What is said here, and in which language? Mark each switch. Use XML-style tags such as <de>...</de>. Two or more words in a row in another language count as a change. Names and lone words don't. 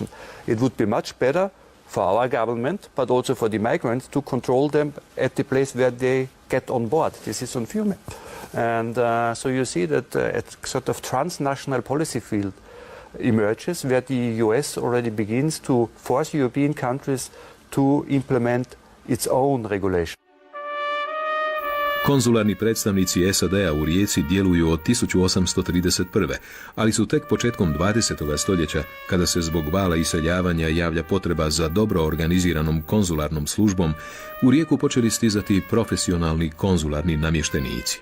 <en>It would be much better for our government, but also for the migrants, to control them at the place where they get on board. This is on Fiume. And so you see that a sort of transnational policy field emerges where the US already begins to force European countries to implement its own regulation.</en> <hr>Konzularni predstavnici SAD-a u Rijeci djeluju od 1831. ali su tek početkom 20. stoljeća, kada se zbog vala iseljavanja javlja potreba za dobro organiziranom konzularnom službom, u Rijeku počeli stizati profesionalni konzularni namještenici.</hr>